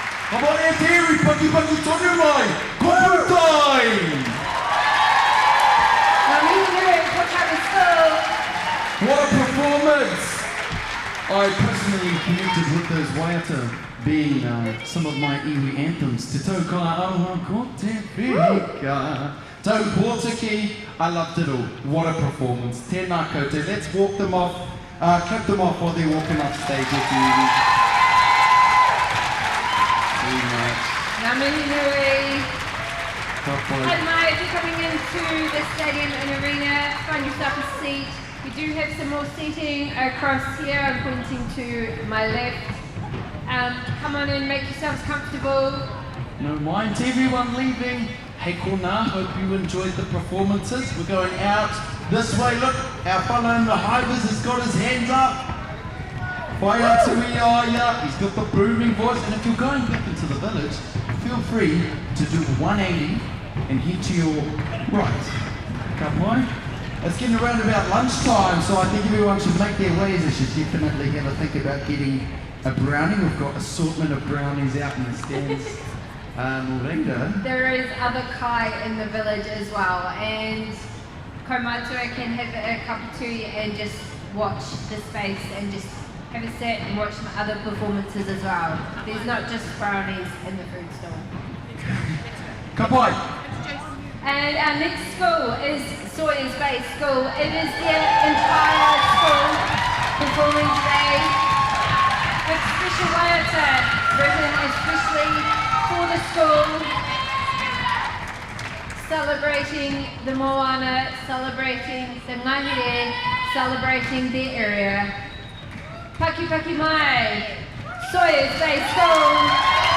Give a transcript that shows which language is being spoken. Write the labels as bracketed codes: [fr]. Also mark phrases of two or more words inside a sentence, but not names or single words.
[en] Come on, Terry, [mi] paki paki tonu mai. Kopu time. [en] What a performance! I personally connected with those waiata being some of my iwi anthems. [mi] Te tau ka aua ko te whika. [en] Tau Pōtiki, I loved it all. What a performance. [mi] Tēnā koutou. [en] Let's walk them off, clap them off while they're walking off stage with you. Very much. [mi] Ngā mihi nui. Ka pai. Hi mai, [en] if you're coming into the stadium and arena, find yourself a seat. We do have some more seating across here. I'm pointing to my left. Come on in, make yourselves comfortable. No mind to everyone leaving. Hey Kona, hope you enjoyed the performances. We're going out this way. Look, our fellow in the high-vis has got his hands up. [mi] Whai atu I aia. [en] He's got the booming voice. And if you're going back into the village, feel free to do the 180 and head to your right. [mi] Ka pai? [en] It's getting around about lunchtime, so I think everyone should make their ways. They should definitely have a think about getting a brownie. We've got assortment of brownies out in the stands. There is other kai in the village as well, and Kaumatua can have a cup of tea and just watch the space and just have a sit and watch my other performances as well. There's not just brownies in the food stall. [mi] Ka pai. [en] And our next school is Sawyers Bay School. It is their entire school performing today with special waiata written especially for the school, celebrating the moana, celebrating the ngahere, celebrating their area. [mi] Paki paki mai, Sawyers Bay School.